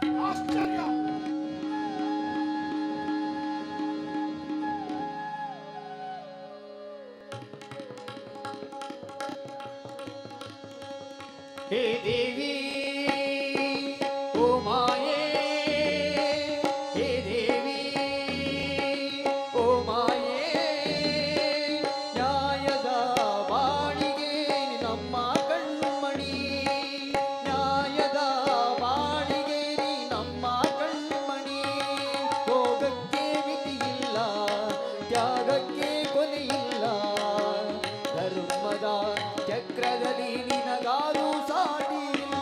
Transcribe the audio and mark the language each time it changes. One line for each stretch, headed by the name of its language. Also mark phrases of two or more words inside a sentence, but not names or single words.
Kannada: ಆಶ್ಚರ್ಯ.
Hindi: हे देवी ओ माये, हे देवी ओ माये,
Kannada: ನ್ಯಾಯದ ಬಾಳಿಗೆ ನಮ್ಮ ಕಣ್ಮಣಿ, ನ್ಯಾಯದ ಬಾಳಿಗೆ ನಮ್ಮ ಕಣ್ಮಣಿ. ಭೋಗಕ್ಕೆ ಮಿತಿಯಿಲ್ಲ, ತ್ಯಾಗಕ್ಕೆ ಕೊನೆಯಿಲ್ಲ, ಧರ್ಮದ ಚಕ್ರದಲ್ಲಿ ನಿನಗಾರು ಸಾಟಿ ಇಲ್ಲ.